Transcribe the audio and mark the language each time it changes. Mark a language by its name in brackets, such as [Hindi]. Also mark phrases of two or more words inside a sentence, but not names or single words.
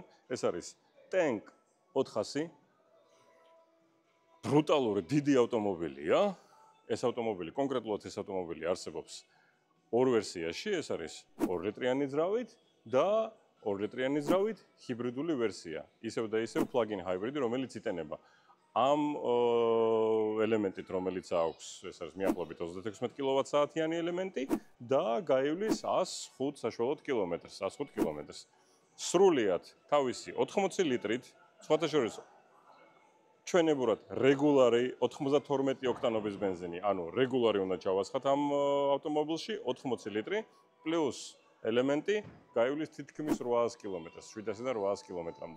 [Georgian] ეს არის Tank 400. ბრუტალური დიდი ავტომობილია. ეს ავტომობილი, კონკრეტულად ეს ავტომობილი არსებობს ორ ვერსიაში, ეს არის 2 ლიტრიანი ძრავით და 2 ლიტრიანი ძრავით ჰიბრიდული ვერსია. ისევ და ისევ [English] plug-in hybrid, [Georgian] რომელიც იტენება ამ ელემენტით, რომელიც აქვს, ეს არის მიახლოებით 36 კილოვატ-საათიანი ელემენტი და გაივლის 105 საშუალოდ კილომეტრს, 105 კილომეტრს. სრულიად თავისი 80 litrით, სხვათა შორის ჩვენებურად რეგულარი 92 ოქტანობის ბენზინი, ანუ რეგულარი უნდა ჩავასხათ ამ ავტომობილში 80 litri პლუს ელემენტი გაივლის თითქმის 800 კილომეტრს, 700-დან 800 კილომეტრამდე.